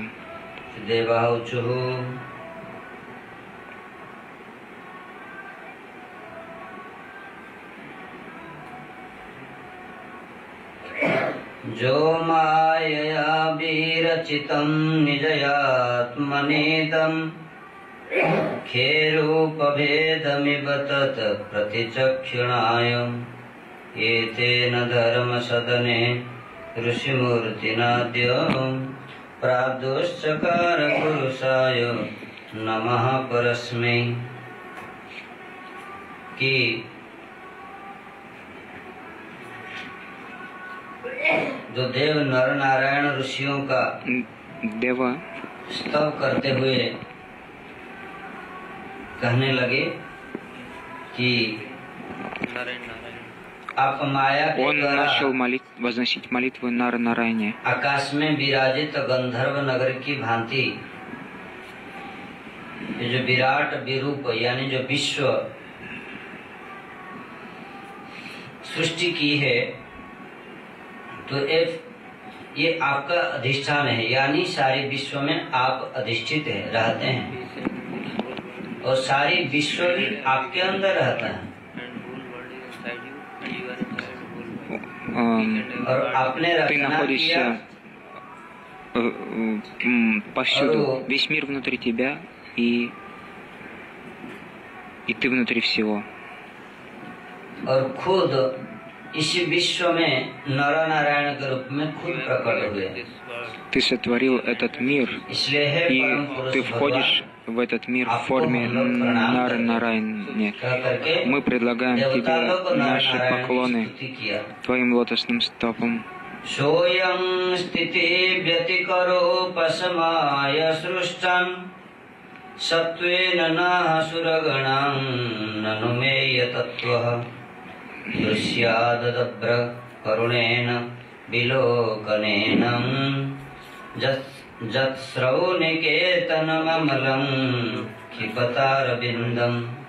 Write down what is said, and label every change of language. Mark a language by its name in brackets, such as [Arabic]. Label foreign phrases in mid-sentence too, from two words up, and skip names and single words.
[Sanskrit] देवाहुचुः जो मायया विरचितं निजयात्मनेदं खेरूपभेदमिव तत् प्रतिचक्षुणाय एतेन धर्मसदने ऋषिमूर्तिनाद्य प्राप्तश्चकार पुरुषाय नमः परस्मै। [Hindi] कि जो देव नर नारायण ऋषियों का [Russian] Дева [Hindi] स्तव करते हुए कहने लगे कि आप माया के [Russian] он [Hindi] द्वारा [Russian] начал возносить молитвы Нара Нарайне. [Hindi] आकाश में विराजित गंधर्व नगर की भांति ये जो विराट विरूप यानी जो विश्व सृष्टि की है, तो ये आपका अधिष्ठान है, यानी सारे विश्व में आप अधिष्ठित है, रहते हैं और सारी विश्व भी आपके अंदर रहता है। और आपने [Russian] Ты [Hindi] रचना किया [Russian] находишься повсюду, весь мир внутри тебя, и ты внутри всего. [Hindi] और खुद इसी विश्व में नर नारायण के रूप में खुद प्रकट हुए। [Russian] Ты сотворил этот мир, [Hindi] इसलिए है [Russian] и [Hindi] परम पुरुष [Russian] ты входишь в этот мир в форме Нара Нарайне. Мы предлагаем тебе наши поклоны твоим лотосным стопам. [Sanskrit] सोऽयं स्थिति व्यतिकरोपशमाय सृष्टं सत्त्वेन न सुरगणां ननु मे यतत्वः दृश्याददभ्र करुणेन विलोकनेन जत्स्रवनिकेतनममलं क्षिपतारविन्दम्।